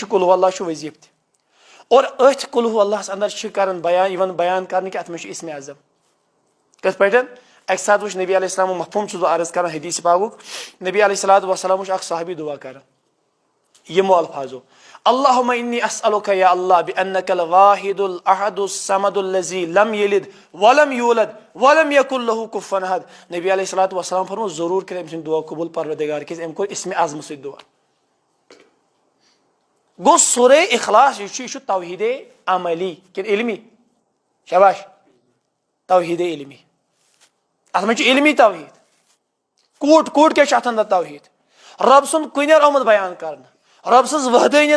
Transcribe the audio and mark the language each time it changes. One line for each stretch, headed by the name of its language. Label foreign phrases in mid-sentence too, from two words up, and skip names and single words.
Kashmiri: چھُ
Arabic: قُل ہوٗ اللہُ
Kashmiri: چھُ وظیٖفہٕ تہِ اور أتھۍ قُل ہوٗ اللہس اندر چھِ کران یِوان بیان کرنہٕ کہِ اتھ منٛز چھُ اسمِ اعظم کِتھ پٲٹھۍ اکہِ ساتہٕ وٕچھ نبی علیہ السلامُک مفہوٗم چھُس بہٕ عرض کران حدیٖث پاکُک نبی
Arabic: علیہ الصلوۃ والسلام
Kashmiri: وٕچھ اکھ صحابی دُعا کران یِمو الفاظو
Arabic: اللہُمَّ اِنِّی اسألُکَ یا اللہ بِأَنَّکَ الواحِدُ الأحد الصمد الذی لم یلد ولم یولد ولم یکن لہ کفواً احد
Kashmiri: نبی
Arabic: علیہ الصلوۃ والسلام
Kashmiri: فرموو ضروٗر کٔرۍ أمۍ سُنٛد دُعا قبوٗل پروردگار کیازِ أمۍ کوٚر اسمِ اعظمہٕ سۭتۍ دُعا گوٚو سورے اخلاص یہِ چھُ توحیٖدے عملی کِنہٕ علمی شاباش توحیٖدے علمی اتھ منٛز چھُ علمی توحیٖد کوٗٹ کیاہ چھُ اتھ اندر توحیٖد رۄب سُنٛد کُنیر آمُت بیان کرنہٕ رۄب سٕنٛز وحدٲنیت